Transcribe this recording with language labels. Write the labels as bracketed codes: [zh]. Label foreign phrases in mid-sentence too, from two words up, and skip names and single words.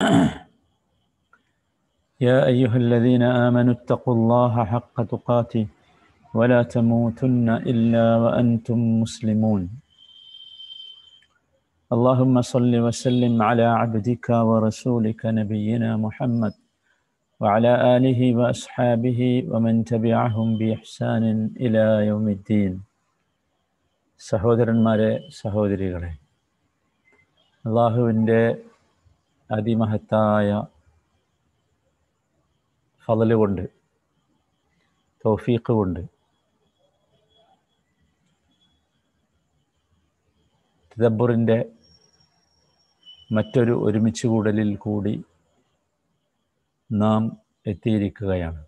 [ar] يا أيها الذين آمنوا اتقوا الله حق تقاته ولا تموتن إلا وأنتم مسلمون. اللهم صل وسلم على عبدك ورسولك نبينا محمد وعلى آله وأصحابه ومن تبعهم بإحسان إلى يوم الدين. [ml] സഹോദരന്മാരെ, സഹോദരികളെ, അള്ളാഹുവിൻ്റെ അതിമഹത്തായ ഫളല് കൊണ്ട്, തൗഫീഖ് കൊണ്ട് തദബ്ബുറിൻ്റെ മറ്റൊരു ഒരുമിച്ച് കൂടലിൽ കൂടി നാം എത്തിയിരിക്കുകയാണ്.